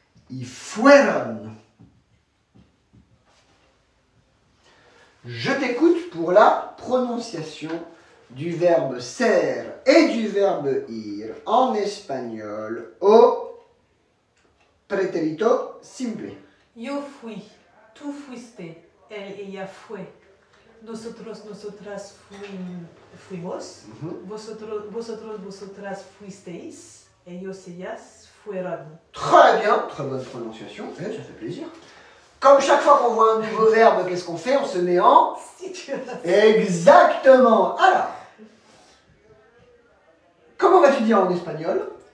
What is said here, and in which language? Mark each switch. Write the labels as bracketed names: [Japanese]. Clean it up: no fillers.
[Spanish] Y fueron. [French] Je t'écoute pour la prononciation du verbe ser et du verbe ir en espagnol au pretérito simple. [Spanish] Yo fui, tú fuiste, él, ella fue. Nosotros, nosotras fuimos. Vosotros, vosotras fuisteis. Ellos, ellas fueron. [French] Très bien, très bonne prononciation, ça fait plaisir. Comme chaque fois qu'on voit un nouveau verbe, qu'est-ce qu'on fait? On se met en situation. Exactement. Alors, comment vas-tu dire en espagnol?